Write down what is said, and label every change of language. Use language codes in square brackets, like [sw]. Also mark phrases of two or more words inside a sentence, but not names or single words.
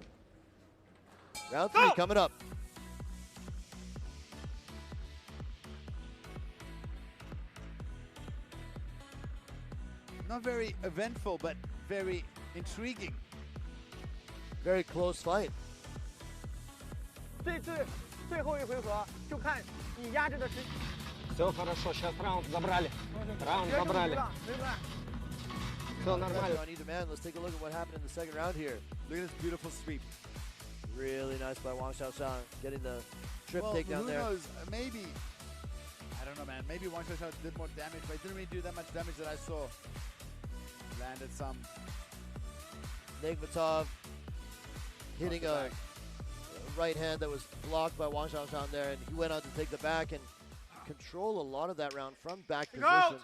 [en] Round 3 coming up. Not very eventful, but very intriguing. Very close fight. [zh] 最后一回合就看你压制的是。 [ru] Все хорошо, сейчас раунд забрали. Раунд забрали. Все нормально. [en] On either man, let's take a look at what happened in the second round here. Look at this beautiful sweep. Really nice by Wang Shaoxiang, getting the trip Well, takedown there. Who knows? Maybe, I don't know, man. Maybe Wang Xiao did more damage, but he didn't really do that much damage that I saw. Landed some. Negmatov hitting a right hand that was blocked by Wang Shaoxiang there, and he went on to take the back and control a lot of that round from back position.